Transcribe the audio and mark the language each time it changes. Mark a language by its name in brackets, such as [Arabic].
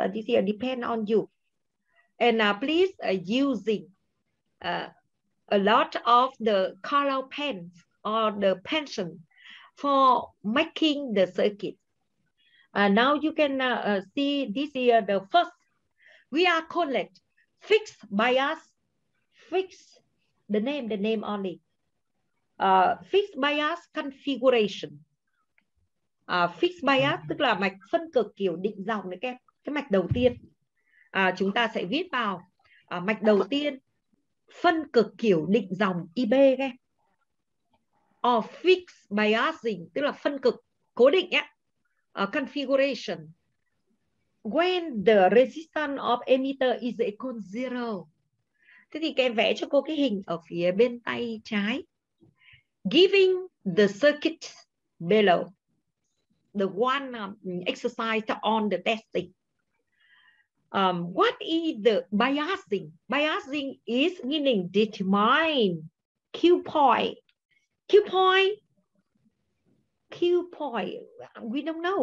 [English] This is depend on you. And please using a lot of the color pens or the pencil for making the circuit. Now you can see this here, the first, we are collect fixed bias, fixed, the name only. Fixed bias configuration. [Vietnamese] Fixed bias tức là mạch phân cực kiểu định dòng đấy các cái mạch đầu tiên. Chúng ta sẽ viết vào mạch đầu tiên phân cực kiểu định dòng IB các [English] or fixed biasing [Vietnamese] tức là phân cực cố định nhé. [English] Configuration when the resistance of emitter is equal zero. [Vietnamese] Thế thì các em vẽ cho cô cái hình ở phía bên tay trái. [English] Giving the circuit below, the one exercise on the testing. What is the biasing? Biasing is meaning determine Q point. Q point. Q point. We don't know.